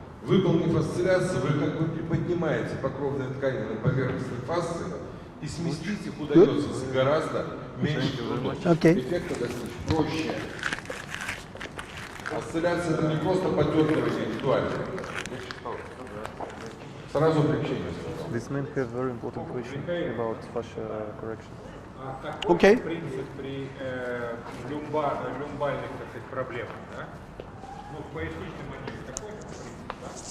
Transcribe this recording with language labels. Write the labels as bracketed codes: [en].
[ru] Выполнив осцилляцию, вы как бы приподнимаете покровные ткани на поверхности фасции и сместить их удается с гораздо меньшим трудом. Эффекта достичь проще. Осцилляция – это не просто подергивание индивидуально. Сразу облегчение. [en] This man have very important question about fascia correction. Okay. [ru] Принцип при люмбальных, так сказать, проблемах, да? Ну, в поясничном манере такой принцип, да?